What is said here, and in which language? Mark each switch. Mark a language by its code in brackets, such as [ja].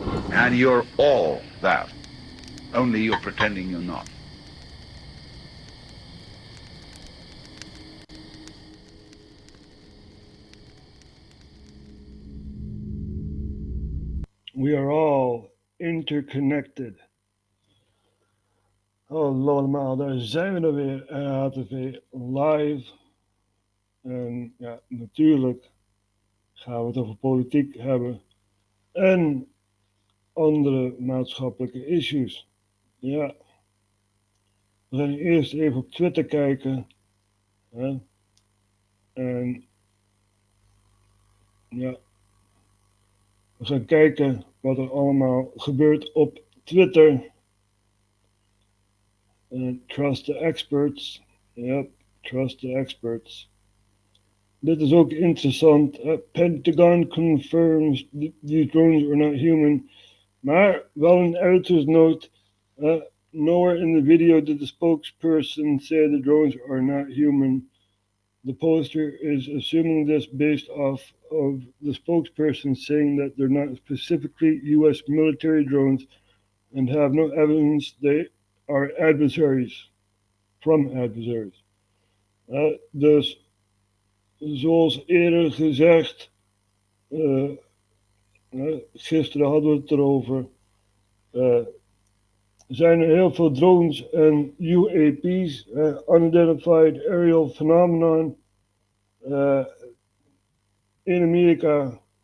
[en] And you're all that, only you're pretending you're not. We are all interconnected. [nl] Hallo allemaal, daar zijn we dan weer, RHTV Live. En ja, natuurlijk gaan we het over politiek hebben en andere maatschappelijke issues. Ja, we gaan eerst even op Twitter kijken. Hè? En ja, we gaan kijken wat er allemaal gebeurt op Twitter. [en] Trust the experts. Yep, trust the experts. [nl] Dit is ook interessant. [en] Pentagon confirms these drones are not human. [nl] Maar wel een editor's note. [en] Nowhere in the video did the spokesperson say the drones are not human. The poster is assuming this based off of the spokesperson saying that they're not specifically US military drones and have no evidence they are adversaries, from adversaries. [nl] Dus zoals eerder gezegd, gisteren hadden we het erover, zijn er heel veel drones en UAP's, Unidentified Aerial Phenomenon, in Amerika.